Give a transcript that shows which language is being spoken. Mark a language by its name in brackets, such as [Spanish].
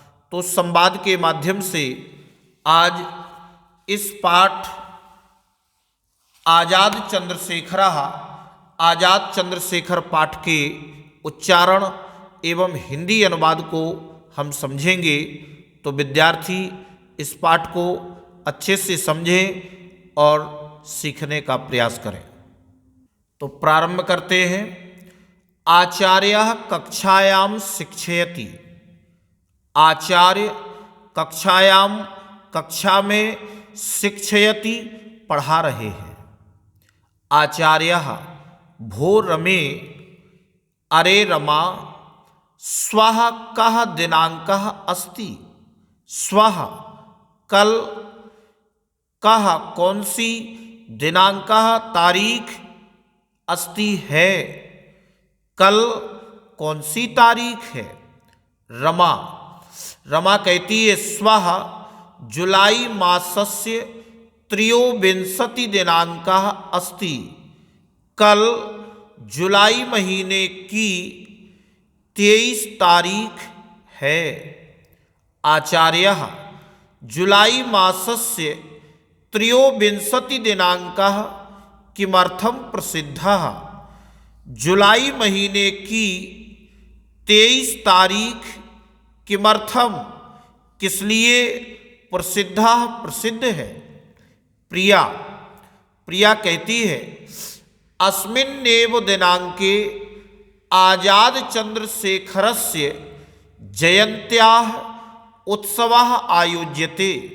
[Hindi] तो संवाद के माध्यम से आज इस पाठ आजाद चंद्रशेखर पाठ के उच्चारण एवं हिंदी अनुवाद को हम समझेंगे। तो विद्यार्थी इस पाठ को अच्छे से समझें और सीखने का प्रयास करें। तो प्रारंभ करते हैं। [Sanskrit] आचार्यः कक्षायां शिक्षयति। [Hindi] आचार्य कक्षा में शिक्षयति पढ़ा रहे हैं। [Sanskrit] आचार्यः भो रमे, अरे रमा, श्वः कः दिनांकः अस्ति। [Hindi] श्वः कल, कः कौन सी, दिनांकः तारीख, अस्ति है कल कौन सी तारीख है। रमा कहती है [Sanskrit] स्वः जुलाई मासस्य त्रयोविंशति दिनांकः अस्ति। [Hindi] कल जुलाई महीने की 23 तारीख है। [Sanskrit] आचार्यः जुलाई मासस्य त्रयोविंशति दिनांकः किमर्थं प्रसिद्धः। [Hindi] जुलाई महीने की 23 तारीख किमर्थम, किस लिए, प्रसिद्ध है। प्रिया कहती है [Sanskrit] अस्मिन्नेव दिनांके आजाद चंद्रशेखरस्य जयंत्याः उत्सवः आयोज्यते।